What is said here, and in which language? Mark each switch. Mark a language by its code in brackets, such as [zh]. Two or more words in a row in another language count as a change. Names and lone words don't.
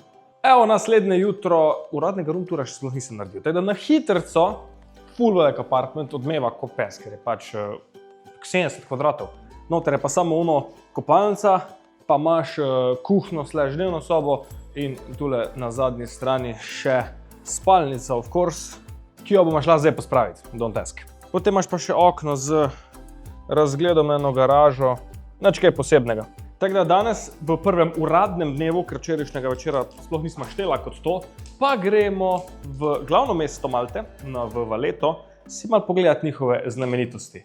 [sl] Evo, naslednje jutro, uradnega [en] room tura [sl] še sploh nisem naredil, tako da na hitrco ful velik apartment odmeva kot pes, ker je pač 70 kvadratov. Noter je pa samo ono kopalnica, pa imaš kuhno / dnevno sobo in tule na zadnji strani še spalnica, [en] of course, [sl] ki jo bomo šla zdaj pospraviti, [en] don't ask. [sl] Potem imaš pa še okno z razgledom eno garažo, nič kaj posebnega. Tako da danes v prvem uradnem dnevu, ker včerajšnjega večera sploh nismo štela kot to, pa gremo v glavno mesto Malte, v Valeto, si malo pogledati njihove znamenitosti.